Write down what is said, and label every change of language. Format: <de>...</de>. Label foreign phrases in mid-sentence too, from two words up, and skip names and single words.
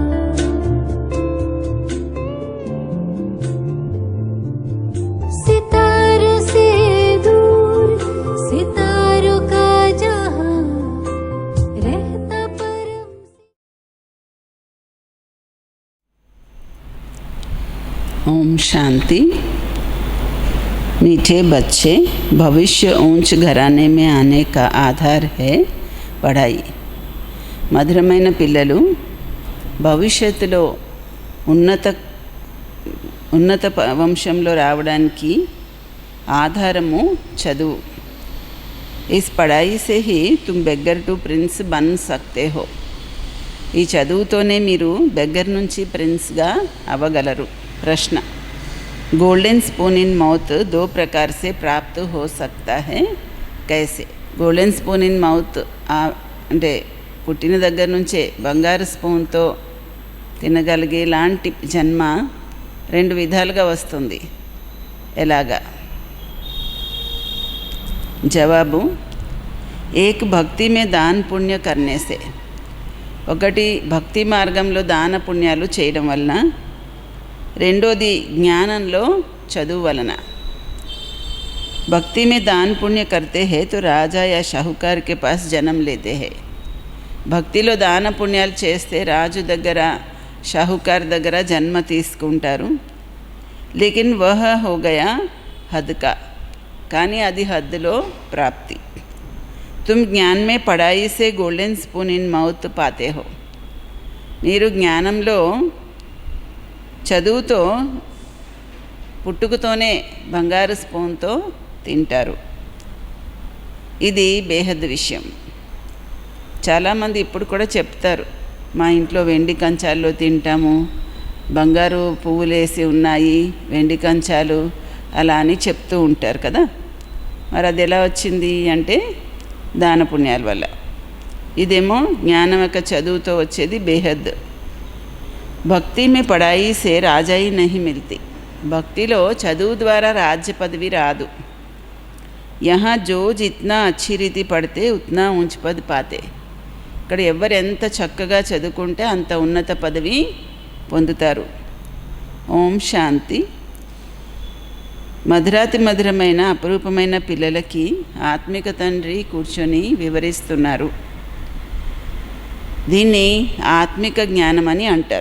<hi>सितारों से दूर सितारों का जहां रहता परम। ओम शांति। मीठे बच्चे, भविष्य ऊंच घराने में आने का आधार है पढ़ाई।</hi> <te>మధురమైన పిల్లలు, భవిష్యత్తులో ఉన్నత వంశంలో రావడానికి ఆధారము చదువు।</te> <hi>इस पढ़ाई से ही तुम</hi> <en>beggar to prince</en> <hi>बन सकते हो।</hi> <te>ఈ చదువుతోనే మీరు బెగ్గర్ నుంచి ప్రిన్స్గా అవ్వగలరు।</te> <hi>ప్రశ్న,</hi> <en>golden spoon in mouth</en> <hi>दो प्रकार से प्राप्त हो सकता है, कैसे?</hi> <en>golden spoon in mouth</en> <te>అంటే పుట్టిన దగ్గర నుంచే బంగారు స్పూన్తో తినగలిగే లాంటి జన్మ రెండు విధాలుగా వస్తుంది, ఎలాగా? జవాబు,</te> <hi>एक भक्ति में दान पुण्य करने से,</hi> <te>ఒకటి భక్తి మార్గంలో దాన పుణ్యాలు చేయడం వలన, రెండోది జ్ఞానంలో చదువు వలన।</te> <hi>भक्ति में दान पुण्य करते हैं तो राजा या शाहूकार के पास जन्म लेते हैं।</hi> <te>భక్తిలో దాన పుణ్యాలు చేస్తే రాజు దగ్గర, షాహుకార్ దగ్గర జన్మ తీసుకుంటారు।</te> <hi>लेकिन वह हो गया हद का,</hi> <te>కానీ అది హద్దులో ప్రాప్తి।</te> <hi>तुम ज्ञान में पढ़ाई से</hi> <en>golden spoon in mouth</en> <hi>पाते हो,</hi> <te>మీరు జ్ఞానంలో చదువుతో పుట్టుకతోనే బంగారు స్పూన్తో తింటారు। ఇది బేహద్ విషయం। చాలామంది ఇప్పుడు కూడా చెప్తారు, మా ఇంట్లో వెండి కంచాల్లో తింటాము, బంగారు పువ్వులేసి ఉన్నాయి వెండి కంచాలు, అలా అని చెప్తూ ఉంటారు కదా। మరి అది ఎలా వచ్చింది అంటే దాన పుణ్యాల వల్ల। ఇదేమో జ్ఞానం యొక్క చదువుతో వచ్చేది బేహద్।</te> <hi>भक्ति में पढ़ाई से राजाई नहीं मिलती,</hi> <te>భక్తిలో చదువు ద్వారా రాజ్య పదవి రాదు।</te> <hi>यहाँ जो जितना अच्छी रीति पढ़ते उतना ऊँच पद पाते,</hi> <te>ఇక్కడ ఎవరు ఎంత చక్కగా చదువుకుంటే అంత ఉన్నత పదవి పొందుతారు। ఓం శాంతి। మధురాతి మధురమైన అపురూపమైన పిల్లలకి ఆత్మిక తండ్రి కూర్చొని వివరిస్తున్నారు। దీన్ని ఆత్మిక జ్ఞానం అని అంటారు।</te>